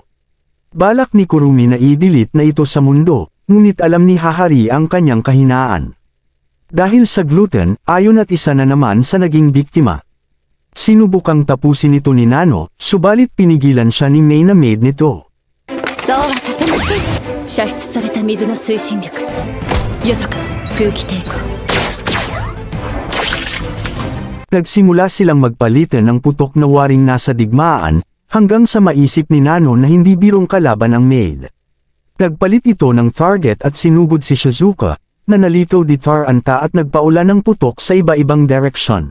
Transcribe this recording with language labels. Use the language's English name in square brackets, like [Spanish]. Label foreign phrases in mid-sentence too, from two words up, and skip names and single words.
[Filipino] Balak ni Kurumi na i-delete na ito sa mundo, ngunit alam ni Hahari ang kanyang kahinaan. Dahil sa gluten, ayon at isa na naman sa naging biktima. Sinubukang tapusin ito ni Nano, subalit pinigilan siya ni Mei na maid nito. [Japanese] そうはさせません。射出された水の推進力。よそか空気抵抗。 [Filipino] Nagsimula silang magpalitan ng putok na waring nasa digmaan, hanggang sa maisip ni Nano na hindi birong kalaban ang maid. Nagpalit ito ng target at sinugod si Shizuka, na nalito di Taranta at nagpaula ng putok sa iba-ibang direksyon.